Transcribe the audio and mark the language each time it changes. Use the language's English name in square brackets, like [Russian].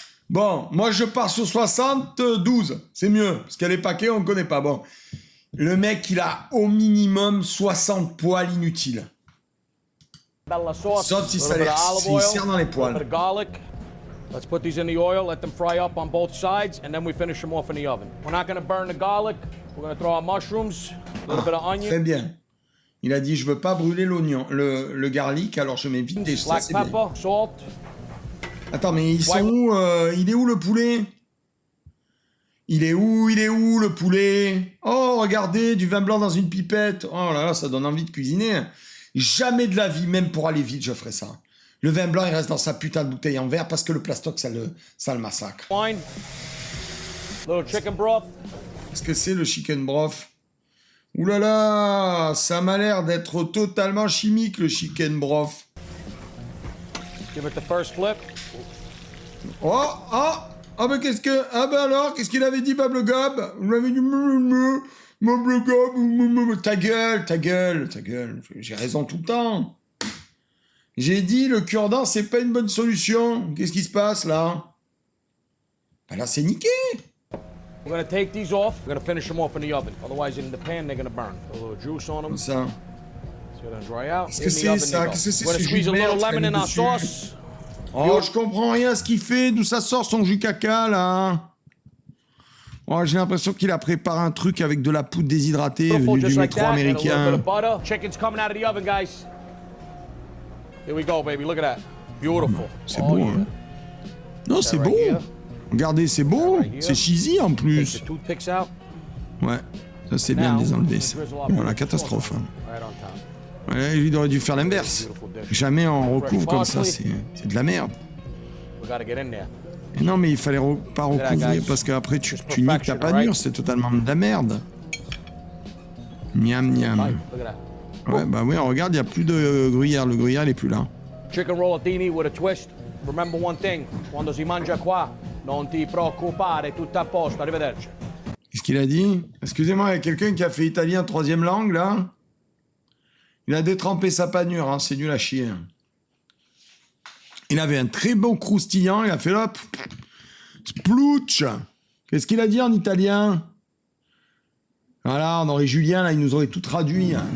[French] Bon, moi je pars sur 72, c'est mieux, parce qu'il y a les paquets, on ne connaît pas. Bon, le mec, il a au minimum 60 poils inutiles. Sauf si ça s'il sert dans les poils. [English] Let's put these in the oil, let them fry up on both sides, and then we finish them off in the oven. We're not going to burn the garlic. We're going to throw our mushrooms, a little bit of onion. [French] Très bien. Il a dit, je veux pas brûler l'oignon, le garlic, alors je mets vite des choses. [English] Black pepper, salt. [French] Attends, mais ils sont où il est où le poulet? Il est où le poulet? Oh, regardez, du vin blanc dans une pipette. Oh là là, ça donne envie de cuisiner. Jamais de la vie, même pour aller vite, je ferais ça. Le vin blanc, il reste dans sa putain de bouteille en verre parce que le plastoc, ça le massacre. [English] Wine. Little chicken broth. [French] Qu'est-ce que c'est le chicken broth? Ouh là là, ça m'a l'air d'être totalement chimique, le chicken broth. [English] Give it the first flip. [French] Mais qu'est-ce que... Ah ben alors, qu'est-ce qu'il avait dit, Pablo Gob? Il avait dit... Pablo Gob... Ta gueule. J'ai raison tout le temps. J'ai dit, le cure-dent, c'est pas une bonne solution. Qu'est-ce qui se passe, là? Ben là, c'est niqué. [English] We're going to take these off. We're going to finish them off in the oven. Otherwise, in the pan, they're going to burn. A little juice on them. [French] Comme ça. [English] It's going to dry out. [French] Qu'est-ce que c'est, ça? Qu'est-ce que c'est, [English] We're going to squeeze a little lemon in our sauce. [French] Oh, je comprends rien à ce qu'il fait. D'où ça sort son jus caca, là? Oh, j'ai l'impression qu'il a préparé un truc avec de la poudre déshydratée venue du métro américain. [English] Chicken's coming out of the oven, guys. Here we go, baby. Look at that. Beautiful. [French] C'est beau, hein? Non, c'est beau. Regardez, c'est beau. C'est cheesy, en plus. Ouais, ça c'est bien de les enlever, ça. Oh, la catastrophe. Ouais, il aurait dû faire l'inverse. Jamais on recouvre comme ça, c'est de la merde. Et non, mais il fallait pas recouvrir parce qu'après tu niques ta panure, c'est totalement de la merde. Miam, miam. Ouais, bah oui, regarde, il n'y a plus de gruyère. Le gruyère, il est plus là. [English] Chicken rollatini with a twist. Remember one thing, [Italian] quando si mangia qua, non ti preoccupare, tutto a posto, arrivederci. [French] Qu'est-ce qu'il a dit? Excusez-moi, il y a quelqu'un qui a fait italien troisième langue, là? Il a détrempé sa panure, hein, c'est nul à chier. Il avait un très bon croustillant, il a fait hop, splouch. Qu'est-ce qu'il a dit en italien? Voilà, on aurait Julien, là, il nous aurait tout traduit.